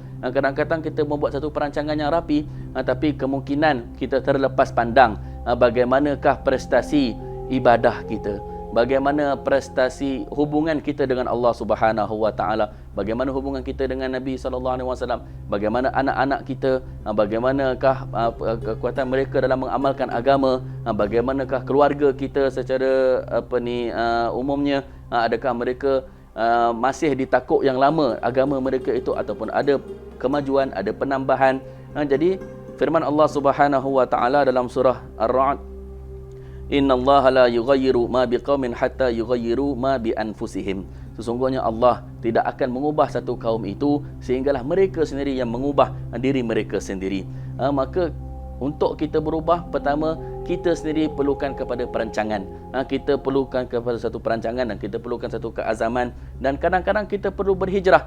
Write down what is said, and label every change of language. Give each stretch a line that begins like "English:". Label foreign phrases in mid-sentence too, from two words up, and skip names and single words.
Malay: Kadang-kadang kita membuat satu perancangan yang rapi, tapi kemungkinan kita terlepas pandang bagaimanakah prestasi ibadah kita, bagaimana prestasi hubungan kita dengan Allah
Arabic: سبحانه وتعالى,
Malay: bagaimana hubungan kita dengan Nabi
Arabic: صلى الله عليه وسلم,
Malay: bagaimana anak-anak kita, bagaimanakah kekuatan mereka dalam mengamalkan agama, bagaimanakah keluarga kita secara umumnya, adakah mereka masih di takuk yang lama agama mereka itu ataupun ada kemajuan, ada penambahan. Jadi firman Allah
Arabic: سبحانه وتعالى
Malay: dalam surah Ar-Ra'd,
Arabic: إن الله لا يغير ما بقوم حتى يغيروا ما بأنفسهم.
Malay: Sesungguhnya Allah tidak akan mengubah satu kaum itu sehinggalah mereka sendiri yang mengubah diri mereka sendiri. Maka untuk kita berubah, pertama kita sendiri perlukan kepada perancangan. Kita perlukan kepada satu perancangan dan kita perlukan satu keazaman, dan kadang-kadang kita perlu berhijrah.